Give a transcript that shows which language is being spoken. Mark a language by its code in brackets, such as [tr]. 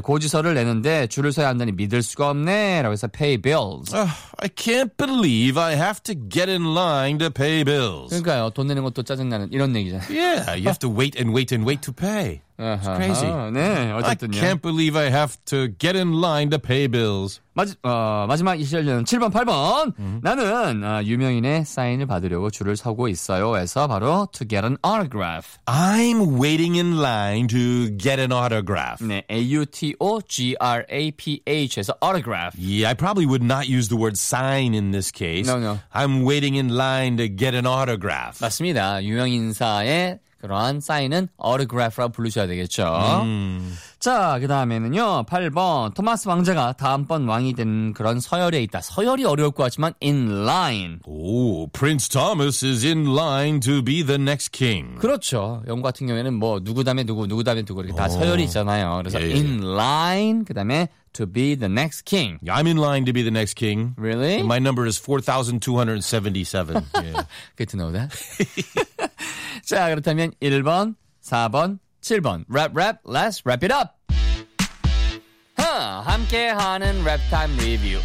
[ko] 고지서를 내는데 줄을 서야 한다니 믿을 수가 없네. 라고 해서 [en] pay bills. I can't believe I have to get in line to pay bills. [ko] 그러니까요. 돈 내는 것도 짜증나는 이런 얘기잖아요. [en] Yeah, you have to wait and wait and wait to pay. It's crazy. [ko] 네, 어쨌든요. [en] I can't believe I have to get in line to pay bills. [ko] 마지막 이시절전 7번, 8번. Mm-hmm. 나는 유명인의 사인을 받으려고 줄을 서고 있어요. 에서 바로 [en] to get an autograph. I'm waiting in line to get an autograph. [ko] 네, A-U-T-O-G-R-A-P-H 에서 autograph. [en] Yeah, I probably would not use the word sign in this case. No, no. I'm waiting in line to get an autograph. [ko] 맞습니다. 유명인사의 그러한 사인은 autograph라고 부르셔야 되겠죠. 자, 그 다음에는요. 8번. 토마스 왕자가 다음번 왕이 된 그런 서열에 있다. 서열이 어려울 것 같지만 in line. [en] 오, Prince Thomas is in line to be the next king. [ko] 그렇죠. 영국 같은 경우에는 뭐 누구 다음에 누구, 누구 다음에 누구 이렇게 다 서열이 있잖아요. 그래서 예. [en] in line, [ko] 그 다음에 [en] to be the next king. I'm in line to be the next king. Really? My number is 4,277. Good to know that. [ko] 자, 그렇다면 1번, 4번, 7번. [en] Rap, rap, let's wrap it up! [ko] 함께하는 랩 타임 리뷰.